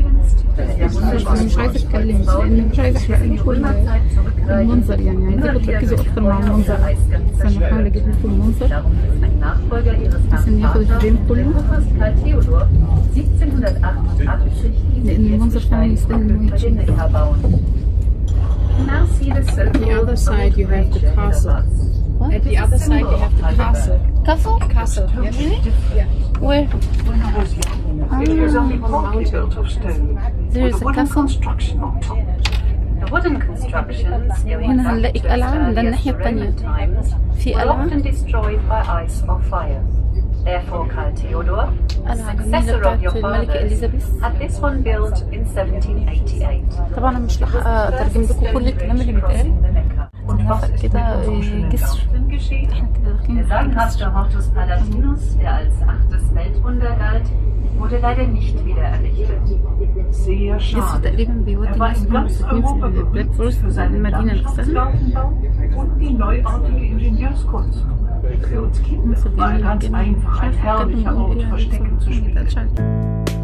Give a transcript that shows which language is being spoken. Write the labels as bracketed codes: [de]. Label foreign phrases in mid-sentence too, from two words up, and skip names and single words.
[ar] مش عايزة أتكلم لأن مش عايزة أحرق لكم المنظر يعني، عايزاكم تركزوا أكتر مع المنظر، بس أنا بحاول أجيب لكم المنظر بس إن ياخد الفريم كله، لأن المنظر فعلا يستاهل إنه يتشاف. [en] The other side you have the castle. What? At the other side you have the castle. Castle? Castle, yes. Really? Yeah. Where? It was only partly built of stone, There with is a a wooden castle. construction on top. The wooden constructions going [ar] هنا [en] back [ar] هنلاقي [en] to [ar] قلعة [en] as [ar] من [en] early as [ar] الناحية التانية. [en] Roman times [ar] في [en] were [ar] قلعة [en] often destroyed by ice or fire. Therefore, Karl Theodor, [ar] قلعة جميلة [en] successor of your [ar] بتاعت الملكة [en] fathers, [ar] إليزابيث. [en] had this one built in 1788. [ar] طبعا أنا مش لاحقة أترجم لكم كل الكلام اللي بيتقال. نفق كده جسر. احنا كده [de] Der [ar] داخلين في [de] sagenhafte [ar] جسر. [de] Hortus Palatinus, der als 8. Weltwunder galt, wurde leider nicht wieder errichtet. Sehr [ar] جسر [de] schade. [ar] تقريبا بيودي [de] Er war [ar] الناس [de] in [ar] اللي [de] ganz [ar] مساكنين [de] Europa [ar] في بلاك [de] berühmt [ar] فورست [de] für seinen [ar] المدينة نفسها. [de] Landschaftsgartenbau und die neuartige Ingenieurskunst. Für uns Kinder war er ganz einfach ein herrlicher Ort, Verstecken zu spielen.